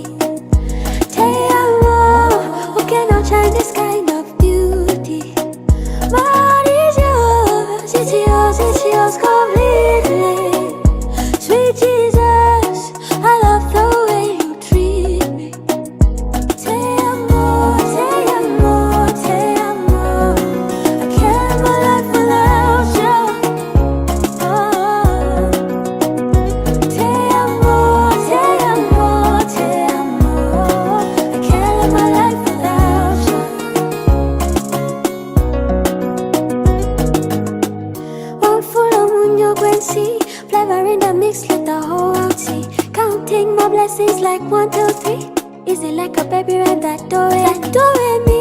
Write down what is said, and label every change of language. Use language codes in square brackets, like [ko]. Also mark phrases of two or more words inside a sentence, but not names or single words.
[es] Te amo, [en] who cannot shine this kind of beauty? My heart is yours, it's yours completely. Sweet Jesus, I love the way you treat me. [es] Te amo, te amo, te amo. [en] I can't live my life without you. [es] Oh. Te amo, te amo, te amo. [en] I can't live my life without you. One full of muño guenci, flavor in the mix, let the whole world see. Counting my blessings like 1, 2, 3. Easy like a baby, right that door, me.